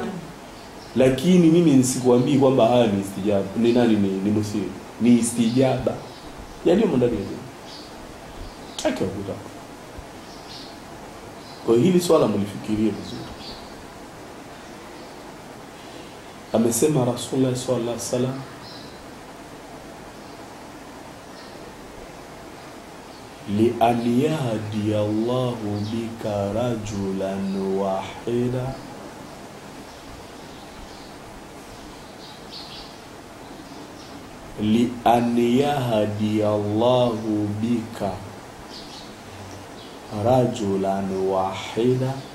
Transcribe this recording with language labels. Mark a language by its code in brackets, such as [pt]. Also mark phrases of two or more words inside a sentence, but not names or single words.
[sw] Lakini mimi nisikuambii kwamba haya ni istijaba. Ni nani ni muthiri? Ni istijaba. Yaani ndani ya jamii. Taka kutaka. Kwa hili swala mlifikirie vizuri. Amesema Rasulullah [ar] صلى الله عليه وسلم, لأن يهدي الله بك رجلا واحدا لأن يهدي الله بك رجلا واحدا